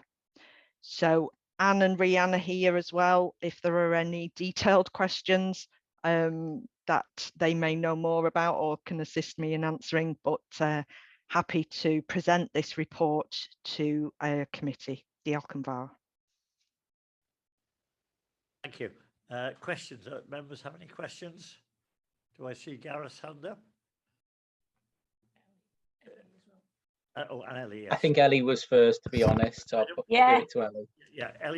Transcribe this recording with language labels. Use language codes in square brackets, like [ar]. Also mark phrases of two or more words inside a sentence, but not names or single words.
[en] So Anne and Rhiannon are here as well if there are any detailed questions that they may know more about or can assist me in answering, but happy to present this report to a committee. [cy] Diolch yn fawr. [en] Thank you. Questions? Members have any questions? Do I see Gareth's hand up? Oh, and Ellie, yes. I think Ellie was first, to be honest. So I'll give it to Ellie. Yeah, Ellie.